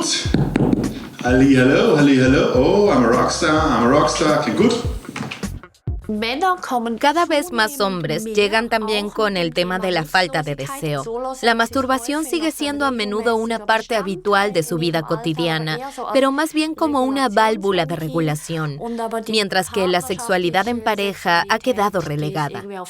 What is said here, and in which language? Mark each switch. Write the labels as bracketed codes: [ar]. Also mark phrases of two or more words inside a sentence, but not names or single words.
[de] Hallihallo, hallihallo. [en] Oh, I'm a rockstar, [de] klingt gut. [es] Cada vez más hombres llegan también con el tema de la falta de deseo. La masturbación sigue siendo a menudo una parte habitual de su vida cotidiana, pero más bien como una válvula de regulación, mientras que la sexualidad en pareja ha quedado relegada.